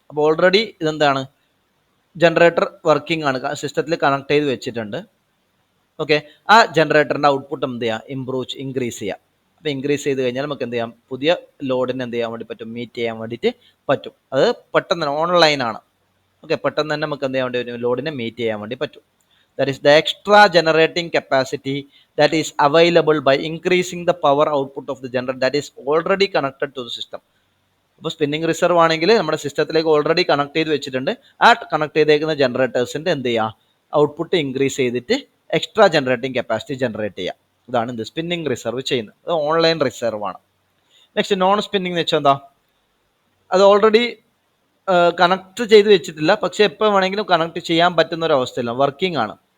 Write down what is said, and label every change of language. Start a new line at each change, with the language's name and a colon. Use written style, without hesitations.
Malayalam: അപ്പോൾ ഓൾറെഡി ഇതെന്താണ്, generator working ആണ്, സിസ്റ്റത്തിൽ കണക്ട് ചെയ്ത് വെച്ചിട്ടുണ്ട്. ഓക്കെ, ആ ജനറേറ്ററിൻ്റെ ഔട്ട്പുട്ട് എന്ത് ചെയ്യുക, ഇൻക്രീസ് ചെയ്യുക. അപ്പോൾ ഇൻക്രീസ് ചെയ്ത് കഴിഞ്ഞാൽ നമുക്ക് എന്ത് ചെയ്യാം, പുതിയ ലോഡിന് എന്ത് ചെയ്യാൻ വേണ്ടി പറ്റും, മീറ്റ് ചെയ്യാൻ വേണ്ടിയിട്ട് പറ്റും. അത് പെട്ടെന്ന് തന്നെ ഓൺലൈനാണ്. ഓക്കെ, പെട്ടെന്ന് തന്നെ നമുക്ക് എന്ത് ചെയ്യാൻ വേണ്ടി പറ്റും, ലോഡിനെ മീറ്റ് ചെയ്യാൻ വേണ്ടി പറ്റും.
English: That is the extra generating capacity that is available by increasing the power output of the generator that is already connected to the system.
Malayalam: അപ്പോൾ സ്പിന്നിങ് റിസർവ് ആണെങ്കിൽ നമ്മുടെ സിസ്റ്റത്തിലേക്ക് ഓൾറെഡി കണക്ട് ചെയ്ത് വെച്ചിട്ടുണ്ട്. ആ കണക്ട് ചെയ്തേക്കുന്ന ജനറേറ്റേഴ്സിൻ്റെ എന്ത് ചെയ്യുക, ഔട്ട്പുട്ട് ഇൻക്രീസ് ചെയ്തിട്ട് എക്സ്ട്രാ ജനറേറ്റിംഗ് കപ്പാസിറ്റി ജനറേറ്റ് ചെയ്യുക. ഇതാണ് എന്ത്, സ്പിന്നിങ് റിസർവ് ചെയ്യുന്നത്. അത് ഓൺലൈൻ റിസർവ് ആണ്. നെക്സ്റ്റ് നോൺ സ്പിന്നിങ് എന്ന് വെച്ചാൽ എന്താ, അത് ഓൾറെഡി കണക്ട് ചെയ്ത് വെച്ചിട്ടില്ല, പക്ഷെ എപ്പോൾ വേണമെങ്കിലും കണക്ട് ചെയ്യാൻ പറ്റുന്ന ഒരു അവസ്ഥയില്ല, വർക്കിംഗ് ആണ്.